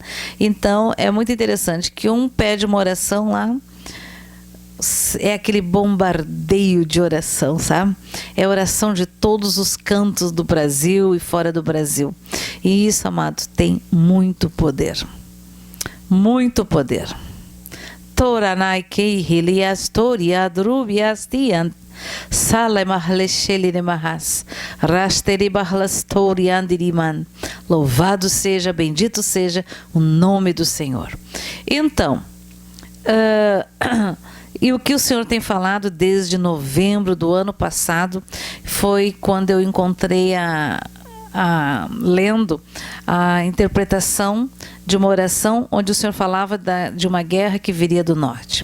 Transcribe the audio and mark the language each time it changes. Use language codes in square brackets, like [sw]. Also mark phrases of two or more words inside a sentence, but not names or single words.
[pt] Então é muito interessante que pede uma oração lá, é aquele bombardeio de oração, sabe? É oração de todos os cantos do Brasil e fora do Brasil. E isso, amado, tem muito poder. Muito poder. Toranai kei hilias toriadrubias tiant. Louvado seja, bendito seja o nome do Senhor. Então, e o que o Senhor tem falado desde novembro do ano passado foi quando eu encontrei lendo a interpretação de uma oração onde o Senhor falava de uma guerra que viria do norte.